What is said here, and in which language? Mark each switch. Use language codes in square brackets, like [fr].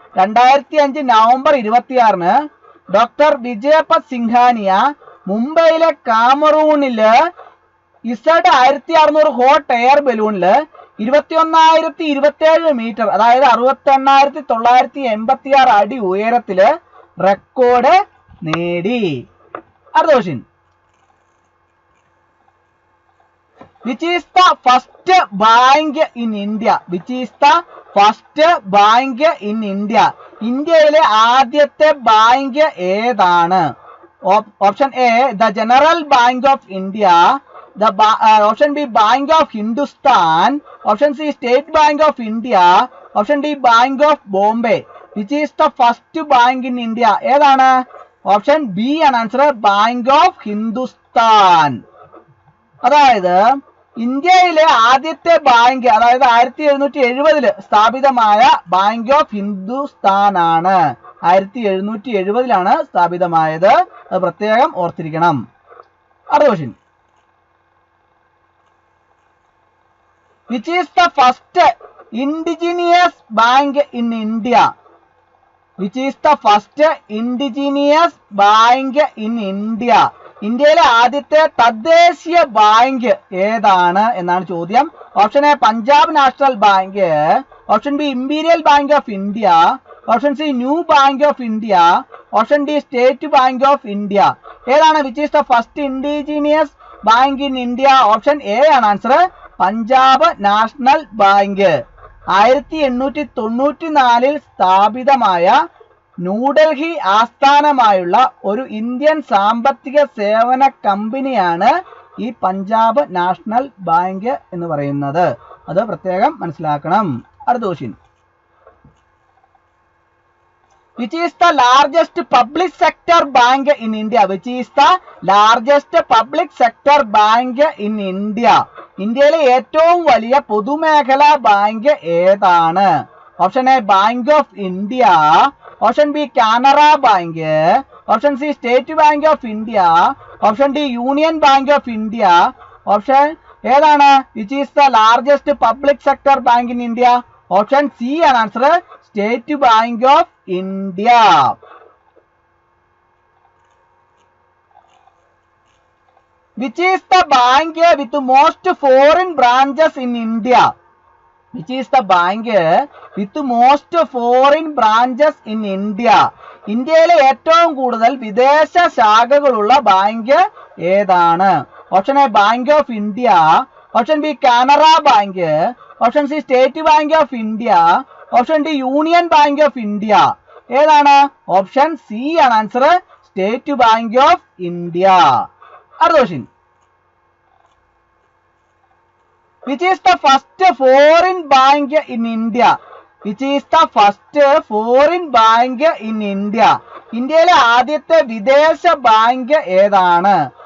[ml] 2005 November 26 doctor വിജയപത് Singhania മുംബൈയിലെ കാമറൂണില് Z1600 hot air ബലൂണില് 21,027 metre, അതായത് 68,986 അടി ഉയരത്തില് റെക്കോർഡ് നേടി. അടുത്ത question. [en] Which is the first bank in India? Which is the first bank in India? [ml] ഇന്ത്യയിലെ ആദ്യത്തെ bank ഏതാണ്? Option A, the general bank of India. Option B, bank of Hindustan. Option C, state bank of India. Option D, bank of Bombay. [en] Which is the first bank in India? [ml] ഏതാണ്? Option B ആണ് answer, bank of Hindustan. അതായത് ഇന്ത്യയിലെ ആദ്യത്തെ bank, അതായത് 1770 സ്ഥാപിതമായ bank of Hindustan ആണ്. 1770 സ്ഥാപിതമായത്. അത് പ്രത്യേകം ഓർത്തിരിക്കണം. അടുത്ത question. [en] Which is the first indigenous bank in India? Which is the first indigenous bank in India? [ml] ഇന്ത്യയിലെ ആദ്യത്തെ തദ്ദേശീയ ബാങ്ക് ഏതാണ് എന്നാണ് ചോദ്യം. Option A, Punjab national bank. Option B, imperial bank of India. Option C, new bank of India. Option D, state bank of India. ഏതാണ്? [en] Which is the first indigenous bank in India? [ml] Option A ആണ് answer, Punjab national bank. 1894 സ്ഥാപിതമായ ന്യൂഡൽഹി ആസ്ഥാനമായുള്ള ഒരു Indian സാമ്പത്തിക സേവന കമ്പനിയാണ് ഈ Punjab national bank എന്ന് പറയുന്നത്. അത് പ്രത്യേകം മനസ്സിലാക്കണം. അടുത്ത question. [en] Which is the largest public sector bank in India? Which is the largest public sector bank in India? [ml] ഇന്ത്യയിലെ ഏറ്റവും വലിയ പൊതുമേഖലാ ബാങ്ക് ഏതാണ്? Option A, bank of India. Option B, Canara bank. Option C, state bank of India. Option D, union bank of India. Option ഏതാണ്? [en] Which is the largest public sector bank in India? [ml] Option C ആണ് answer, state bank of India. [en] Which is the bank with most foreign branches in India? Which is the bank with most foreign branches in India? [ml] ഇന്ത്യയിലെ ഏറ്റവും കൂടുതൽ വിദേശ ശാഖകളുള്ള bank ഏതാണ്? Option A bank of India, option B Canara bank, option C state bank of India, option D union bank of India. ഏതാണ്? Option C ആണ് answer, state bank of India. അടുത്ത question. [en] Which is the first foreign bank in India? Which is the first foreign bank in India? ഇന്ത്യയിലെ ആദ്യത്തെ വിദേശ bank ഏതാണ്?